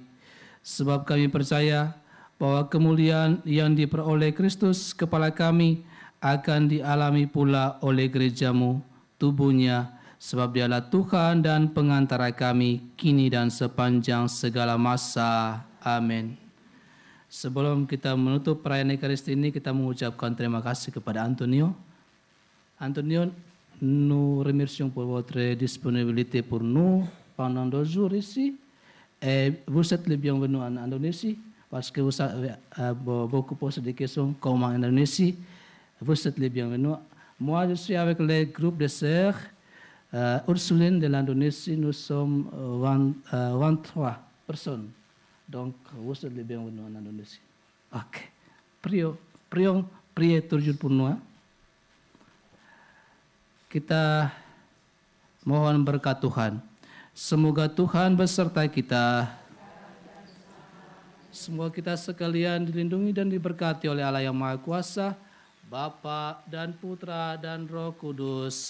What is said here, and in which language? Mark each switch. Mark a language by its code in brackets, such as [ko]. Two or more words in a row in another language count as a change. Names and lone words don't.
[id] Sebab kami percaya bahwa kemuliaan yang diperoleh Kristus kepala kami akan dialami pula oleh gereja-Mu, tubuhnya, sebab Dialah Tuhan dan pengantara kami kini dan sepanjang segala masa. Amin. Sebelum kita menutup perayaan Ekaristi ini, kita mengucapkan terima kasih kepada Antonio. [fr] Antonio, nous remercions pour votre disponibilité pour nous pendant 2 jours ici. Et vous êtes les bienvenus en Indonésie parce que vous avez beaucoup posé des questions comment en Indonésie. Vous êtes les bienvenus. Moi, je suis avec le groupe de sœurs Ursuline de l'Indonésie. Nous sommes 23 personnes. Donc, vous êtes les bienvenus en Indonésie. Ok. Priez toujours pour nous. [id] Kita mohon berkat Tuhan. Semoga Tuhan beserta kita. Semoga kita sekalian dilindungi dan diberkati oleh Allah yang Maha Kuasa, Bapa dan Putra dan Roh Kudus.